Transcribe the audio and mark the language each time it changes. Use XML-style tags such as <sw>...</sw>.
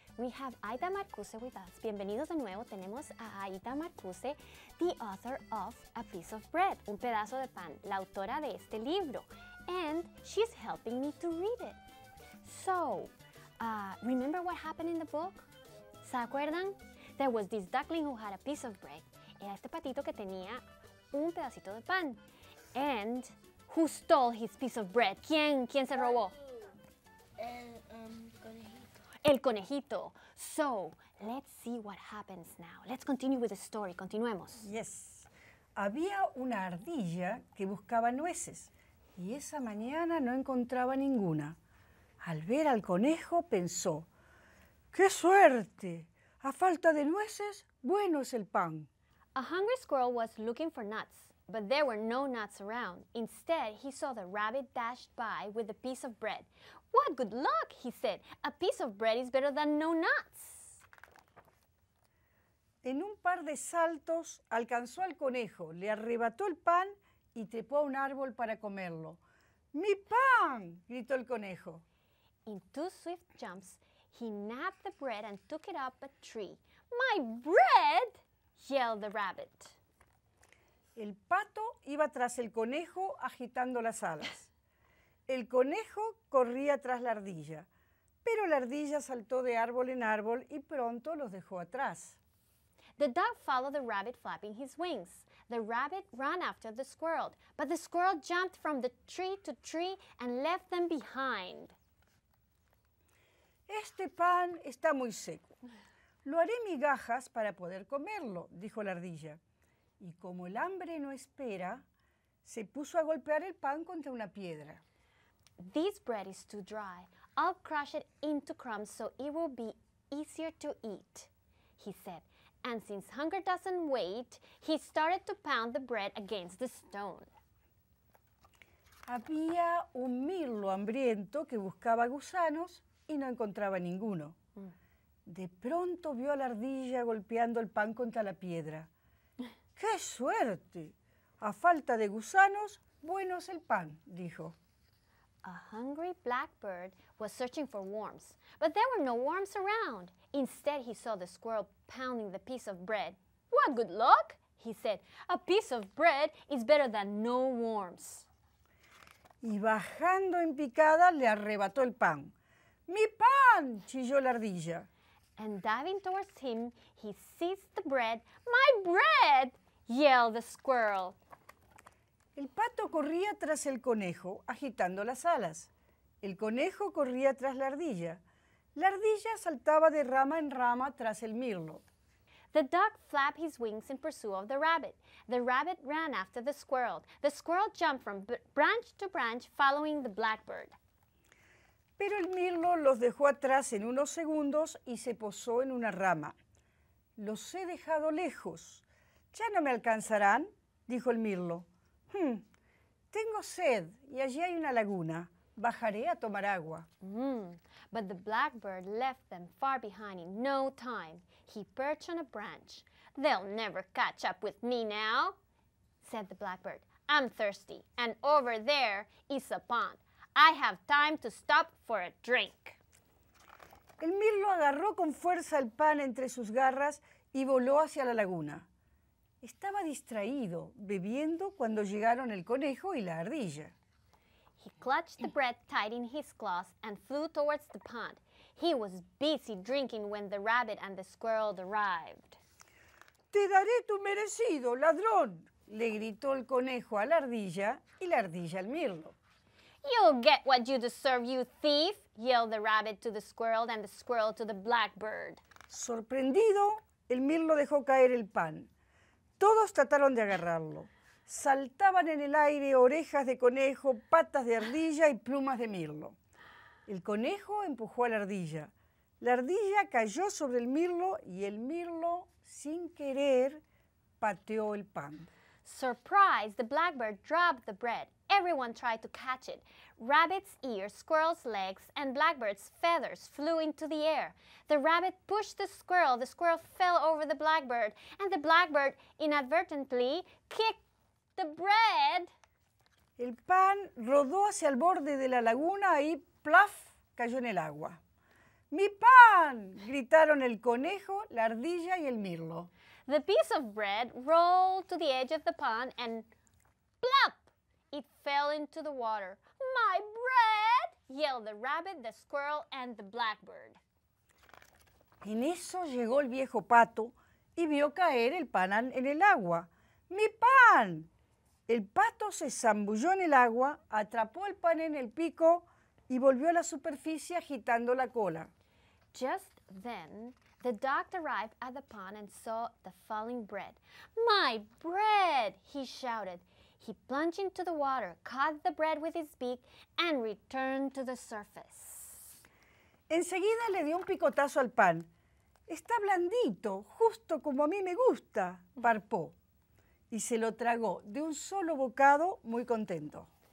<en>We have Aida Marcuse with us.</en> <es>Bienvenidos de nuevo. Tenemos a Aida Marcuse,</es> <en>the author of A Piece of Bread,</en> <es>un pedazo de pan, la autora de este libro.</es> <en>And she's helping me to read it. So, remember what happened in the book?</en> <es>¿Se acuerdan?</es> <en>There was this duckling who had a piece of bread.</en> <es>Era este patito que tenía un pedacito de pan.</es> <en>And who stole his piece of bread?</en> <es>¿Quién se robó? El conejito.</es> <en>So, let's see what happens now. Let's continue with the story.</en> <es>Continuemos.</es> <en>Yes.</en> <es>Había una ardilla que buscaba nueces y esa mañana no encontraba ninguna. Al ver al conejo pensó, ¡qué suerte! A falta de nueces, bueno es el pan.</es> <en>A hungry squirrel was looking for nuts, but there were no nuts around. Instead, he saw the rabbit dashed by with a piece of bread. "What good luck," he said. "A piece of bread is better than no nuts."</en> <es>En un par de saltos alcanzó al conejo, le arrebató el pan y trepó a un árbol para comerlo. ¡Mi pan!, gritó el conejo.</es> <en>In two swift jumps, he nabbed the bread and took it up a tree. "My bread!" yelled the rabbit.</en> <es>El pato iba tras el conejo agitando las alas. El conejo corría tras la ardilla, pero la ardilla saltó de árbol en árbol y pronto los dejó atrás.</es> <en>The dog followed the rabbit flapping his wings. The rabbit ran after the squirrel, but the squirrel jumped from the tree to tree and left them behind.</en> <es>Este pan está muy seco. Lo haré migajas para poder comerlo, dijo la ardilla. Y como el hambre no espera, Se puso a golpear el pan contra una piedra.</es> <en>This bread is too dry. I'll crush it into crumbs so it will be easier to eat, he said. And since hunger doesn't wait, he started to pound the bread against the stone.</en> <es>Había un mirlo hambriento que buscaba gusanos y no encontraba ninguno. De pronto vio a la ardilla golpeando el pan contra la piedra. ¡Qué suerte! A falta de gusanos, bueno es el pan, dijo.</es> <en>A hungry blackbird was searching for worms, but there were no worms around. Instead, he saw the squirrel pounding the piece of bread. "What good luck," he said. "A piece of bread is better than no worms."</en> <es>Y bajando en picada le arrebató el pan. ¡Mi pan!, chilló la ardilla.</es> <en>And diving towards him, he seized the bread. "My bread!" yelled the squirrel.</en> <es>El pato corría tras el conejo, agitando las alas. El conejo corría tras la ardilla. La ardilla saltaba de rama en rama tras el mirlo.</es> <en>The duck flapped his wings in pursuit of the rabbit. The rabbit ran after the squirrel. The squirrel jumped from branch to branch, following the blackbird.</en> <es>Pero el mirlo los dejó atrás en unos segundos y se posó en una rama. «Los he dejado lejos. ¿Ya no me alcanzarán?», dijo el mirlo. Tengo sed y allí hay una laguna. Bajaré a tomar agua.</es> <en>But the blackbird left them far behind in no time. He perched on a branch. "They'll never catch up with me now," said the blackbird. "I'm thirsty, and over there is a pond. I have time to stop for a drink."</en> <es>El mirlo agarró con fuerza el pan entre sus garras y voló hacia la laguna. Estaba distraído, bebiendo cuando llegaron el conejo y la ardilla.</es> <en>He clutched the bread tight in his claws and flew towards the pond. He was busy drinking when the rabbit and the squirrel arrived.</en> <es>«Te daré tu merecido, ladrón», le gritó el conejo a la ardilla y la ardilla al mirlo.</es> <en>"You'll get what you deserve, you thief," yelled the rabbit to the squirrel and the squirrel to the blackbird.</en> <es>Sorprendido, el mirlo dejó caer el pan. Todos trataron de agarrarlo. Saltaban en el aire orejas de conejo, patas de ardilla y plumas de mirlo. El conejo empujó a la ardilla. La ardilla cayó sobre el mirlo y el mirlo, sin querer, pateó el pan.</es> <en>Surprised, the blackbird dropped the bread. Everyone tried to catch it. Rabbit's ears, squirrel's legs, and blackbird's feathers flew into the air. The rabbit pushed the squirrel fell over the blackbird, and the blackbird inadvertently kicked the bread.</en> <es>El pan rodó hacia el borde de la laguna y ¡plaf!, cayó en el agua. ¡Mi pan!, gritaron el conejo, la ardilla y el mirlo.</es> <en>The piece of bread rolled to the edge of the pond and plop! It fell into the water. "My bread!" yelled the rabbit, the squirrel, and the blackbird.</en> <es>En eso llegó el viejo pato y vio caer el pan en el agua. ¡Mi pan! El pato se zambulló en el agua, atrapó el pan en el pico y volvió a la superficie agitando la cola.</es> <en>Just then, the duck arrived at the pond and saw the falling bread. "My bread!" he shouted. He plunged into the water, caught the bread with his beak, and returned to the surface.</en> <es>Enseguida le dio un picotazo al pan. «Está blandito, justo como a mí me gusta», parpó. Y se lo tragó de un solo bocado, muy contento.</es>